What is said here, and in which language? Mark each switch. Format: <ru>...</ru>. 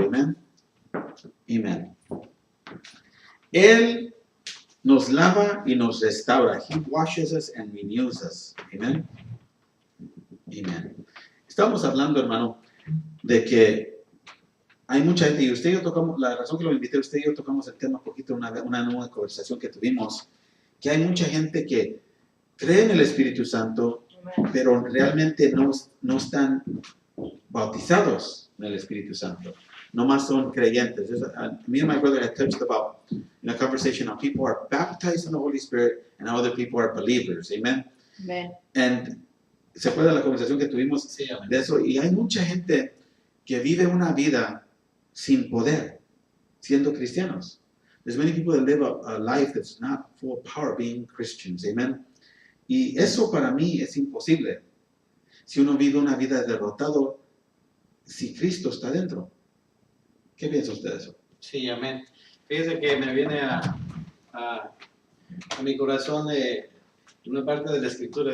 <en>Amen. Amen.</en> <es>Él nos lava y nos restaura.</es> <en>He washes us and renews us. Amen. Amen.</en> <es>Estamos hablando, hermano, de que hay mucha gente, y usted y yo tocamos, la razón que lo invité, usted y yo tocamos el tema un poquito, una nueva conversación que tuvimos, que hay mucha gente que cree en el Espíritu Santo,</es> <en>Amen.</en> <es>pero realmente no están bautizados en el Espíritu Santo. Nomás son creyentes.</es> <en>Me and my brother had touched about in a conversation how people are baptized in the Holy Spirit and how other people are believers. Amen. Amen. And</en> <es>se acuerda la conversación que tuvimos Sí, amén. de eso, y hay mucha gente que vive una vida sin poder, siendo cristianos.</es> <en>There's many people that live a life that's not full of power being Christians. Amen.</en> <es>Y eso para mí es imposible. Si uno vive una vida derrotado, si Cristo está dentro. ¿Qué piensa usted de eso? Sí, amén. Fíjese que me viene a mi corazón una parte de la escritura.</es>